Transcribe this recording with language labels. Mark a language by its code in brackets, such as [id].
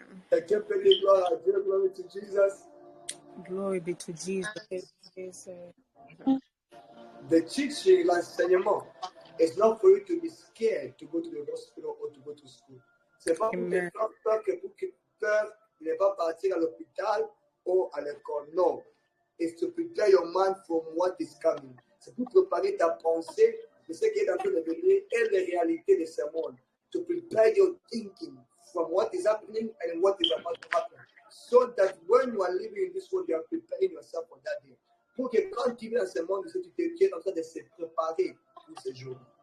[fr] Quelqu'un peut dire gloire à Dieu, [en] glory to Jesus. Glory be to Jesus. The teaching, l'enseignement, is not for you to be scared to go to the hospital or to go to school. [fr] C'est pas pour que tu aies peur que pour que peur ne va partir à l'hôpital ou à l'école. Non. [en] It's to prepare your mind from what is coming. [fr] C'est pour préparer ta pensée de ce qui est en train de venir et les réalités de ce monde. [en] To prepare your thinking from what is happening and what is about to happen. So that when you are living in this world, you are preparing yourself for that day. [fr] Pour que quand tu vis dans ce monde, tu es en train de se préparer pour ce jour.